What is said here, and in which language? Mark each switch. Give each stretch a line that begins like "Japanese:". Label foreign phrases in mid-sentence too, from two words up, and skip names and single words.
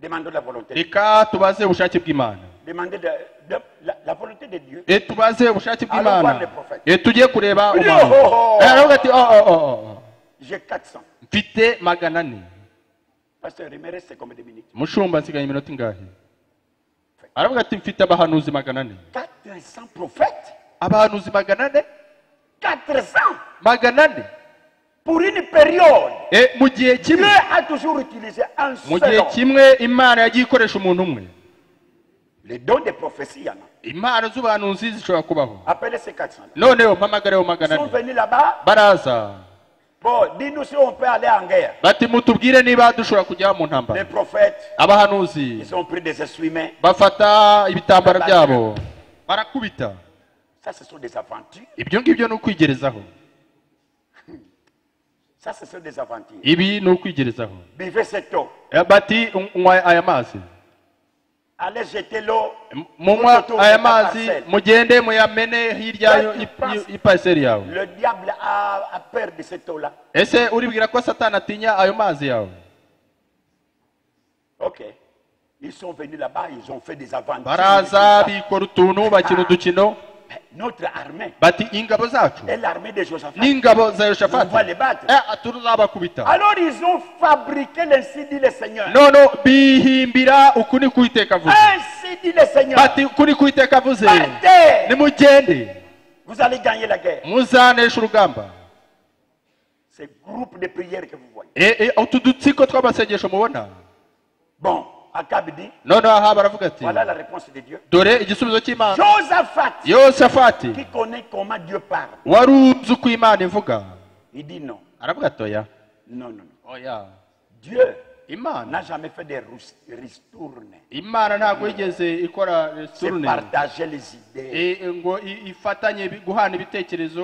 French: Demandons la volonté.
Kinyarwanda: reka tubaze ubushake bw'Imana.
French: Demandez la volonté de Dieu.
Kinyarwanda: Tubaze ubushake
French: Allons voir
Kinyarwanda: bw'Imana.
French: les prophètes.
Kinyarwanda: Tugiye kureba
French: Oui,
Kinyarwanda: umuntu. Aravuga ati
French: J'ai 400.
Kinyarwanda: mfite 400.
French: Pasteur, il me reste combien de minutes?
Kinyarwanda: Mushumba nsigaye iminota ingahe? Aravuga ati mfite abahanuzi 400.
French: 400 prophètes?
Kinyarwanda: Abahanuzi 400? 400? 400?
French: Pour une période.
Kinyarwanda: Mu gihe
French: Dieu
Kinyarwanda: kimwe.
French: a toujours utilisé un
Kinyarwanda: Mu
French: seul
Kinyarwanda: gihe
French: homme.
Kinyarwanda: kimwe Imana yagiye ikoresha umuntu umwe.
French: Les dons de prophétie, il y en a.
Kinyarwanda: Impano z'ubuhanuzi zishobora kubaho.
French: Appelez ces 400.
Kinyarwanda: Noneho mpamagareho
French: Ils sont 400. venus là-bas.
Kinyarwanda: Baraza.
French: Bon, dis-nous si on peut aller en guerre.
Kinyarwanda: Bati mutubwire niba dushobora kujya mu
French: Les
Kinyarwanda: ntambara.
French: prophètes,
Kinyarwanda: Abahanuzi
French: ils ont pris des essuie-mains.
Kinyarwanda: bafata ibitambaro byabo barakubita.
French: Ça, ce sont des aventures.
Kinyarwanda: Ibyo ngibyo ni ukwigerezaho.
French: Ça, ce sont des aventures.
Kinyarwanda: Ibi ni ukwigerezaho.
French: Buvez cette eau.
Kinyarwanda: Bati unywa aya mazi.
French: Allez jeter l'eau.
Kinyarwanda: Munywa aya mazi mugende muyamene hirya y'ipaseri yawe.
French: Le diable a peur de cette eau-là.
Kinyarwanda: Ese uribwira ko Satani atinya ayo mazi yawe?
French: Ok. Ils sont venus là-bas, ils ont fait des aventures.
Kinyarwanda: Baraza bikora utuntu bakina udukino.
French: Notre armée
Kinyarwanda: Bati ingabo zacu
French: est l'armée de Josaphat.
Kinyarwanda: n'ingabo za
French: On
Kinyarwanda: Yoshafati
French: va les battre.
Kinyarwanda: turuzabakubita.
French: Alors ils ont fabriqué l'ainsi dit le Seigneur.
Kinyarwanda: None bihimbira ukuni kuiteka avuze.
French: Ainsi dit le Seigneur.
Kinyarwanda: Bati ukuni kuiteka avuze
French: Partez.
Kinyarwanda: nimugende
French: Vous allez gagner la guerre.
Kinyarwanda: muzanesha urugamba.
French: Ces groupes de prières que vous voyez.
Kinyarwanda: Utu dutsiko tw'amasengesho mubona.
French: Bon, Akab dit,
Kinyarwanda: None aha baravuga ati
French: voilà la réponse de Dieu.
Kinyarwanda: dore igisubizo cy'Imana.
French: Josaphat,
Kinyarwanda: Yoshafati
French: qui connaît comment Dieu parle,
Kinyarwanda: wari uzi uko Imana ivuga.
French: il dit non.
Kinyarwanda: Aravuga ati oya.
French: Non, non, non.
Kinyarwanda: Oya.
French: Dieu
Kinyarwanda: Imana
French: n'a jamais fait des ristournes.
Kinyarwanda: Imana ntabwo yigeze ikora
French: C'est surune partager les idées.
Kinyarwanda: ngo ifatanye guhana ibitekerezo